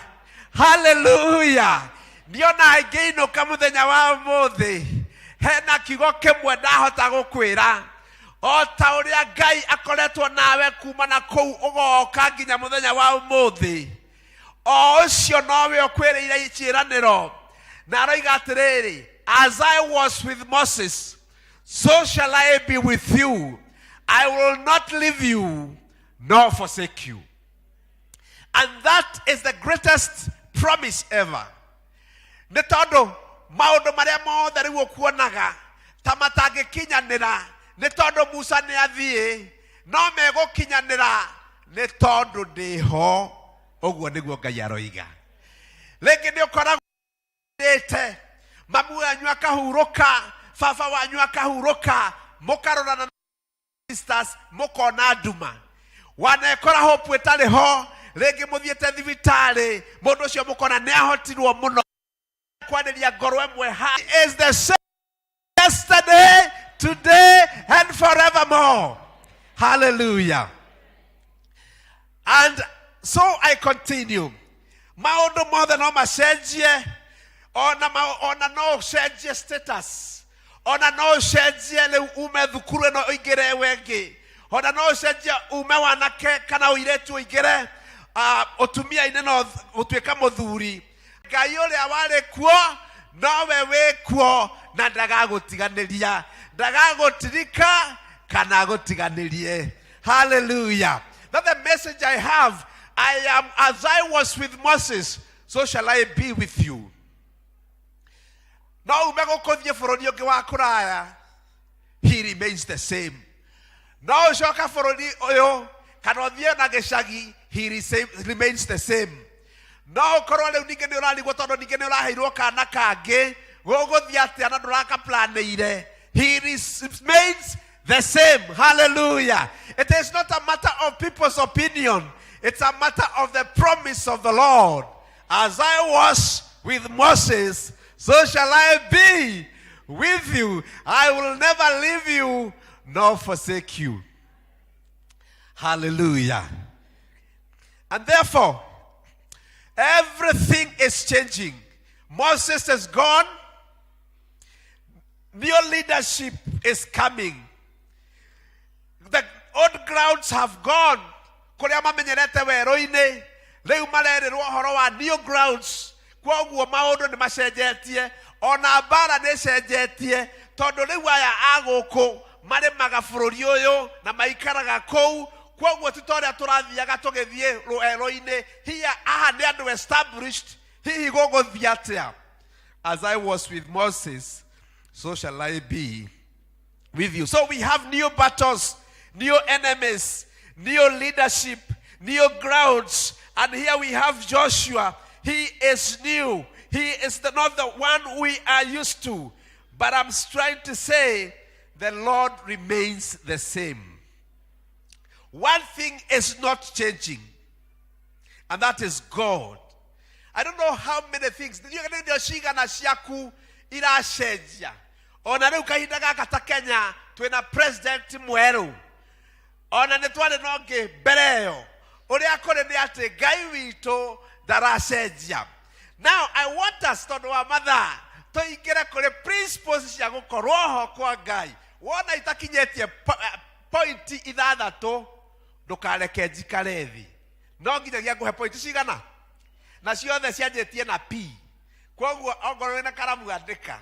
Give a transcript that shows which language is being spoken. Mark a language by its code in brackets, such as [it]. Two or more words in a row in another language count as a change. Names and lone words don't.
[ki] Hallelujah. Ndiona ngĩinũka mũthenya wa ũmũthĩ hena kiugo kĩmwe ndahota gũkwĩra o ta ũrĩa Ngai akoretwo nawe kuma na kũu ũgoka nginya mũthenya wa ũmũthĩ o ũcio nowe ũkwĩrĩire ciĩranĩro na aroiga atĩrĩrĩ, [en] as I was with Moses so shall I be with you. I will not leave you nor forsake you. And that is the greatest promise ever. [ki] Nĩ tondũ maũndũ marĩa mothe rĩu ũkuonaga ta matangĩkinyanĩra nĩ tondũ Musa nĩ athiĩ no megũkinyanĩra nĩ tondũ ndĩho. Ũguo nĩguo Ngai aroiga. Rĩngĩ nĩ ũkoragwo ndĩte mamu wanyu akahurũka baba wanyu akahurũka mũkarorana na sisters mũkona nduma wanekora hope ĩtarĩ ho rĩngĩ mũthiĩte thibitarĩ mũndũ ũcio mũkona nĩ ahotirwo mũno kwanĩria ngoro ĩmwe [en] He is the same yesterday, today and forevermore. Hallelujah. And so I continue. [ki] Maũndũ mothe no macenjie ona no ũcenjie status ona no ũcenjie rĩu ume thukuru ĩno ũingĩre wengĩ ona no ũcenjie ume wanake kana ũirĩtu ũingĩre ũtumia-inĩ no ũtuĩka mũthuri. Ngai ũrĩa warĩ kuo nowe wĩ kuo na ndagagũtiganĩria ndagagũtirika kana gũtiganĩrie. Hallelujah. [en] That's the message I have. I am as I was with Moses, so shall I be with you. [ki] No umegũkũthiĩ bũrũri ũngĩ wa kũraya, [en] he remains the same. [ki] No ũcoka bũrũri ũyũ kana ũthiĩ na gĩcagi, [en] he remains the same. [ki] No ũkorwo rĩu ningĩ nĩ ũrarigwo tondũ ningĩ nĩ ũraheirwo kana kangĩ gũgũthiĩ atĩa na ndũrakaplanĩire. [en] He remains the same. Hallelujah. It is not a matter of people's opinion. It's a matter of the promise of the Lord. As I was with Moses, so shall I be with you. I will never leave you nor forsake you. Hallelujah. And therefore, everything is changing. Moses is gone. New leadership is coming. The old grounds have gone. [ki] Kuria mamenyerete werũ-inĩ rĩu marerĩrwo ũhoro wa [en] new grounds. [ki] Kwoguo maũndũ nĩ macenjetie ona mbara nĩ cenjetie tondũ rĩu aya agũkũ marĩmaga bũrũri ũyũ na maikaraga kũu. Kwoguo ti ta ũrĩa tũrathiaga tũgĩthiĩ rũero-inĩ here aha nĩ andũ established hihi gũgũthiĩ atĩa. [en] As I was with Moses, so shall I be with you. So we have new battles, new enemies, new leadership, new grounds. And here we have Joshua. He is new. He is not the one we are used to. But I'm trying to say the Lord remains the same. One thing is not changing. And that is God. I don't know how many things. [ki] Ndio ciigana ciaku iracenjia. Ona riu kahinda gaka ta Kenya twina president mweru. Ona nĩ twarĩ na ũngĩ mbere ĩyo. Ũrĩa kũrĩ nĩ atĩ Ngai witũ ndaracenjia. [en] Now I want us [ki] tondũ wa mathaa tũingĩre kũrĩ principles cia gũkorwo ho kwa Ngai. Wona itakinyĩtie point ithathatũ ndũkareke njikare thĩ. No nginyagia ngũhe point cigana? Na ciothe cianjĩtie na P. Koguo ongorwo wĩna karamu andĩka.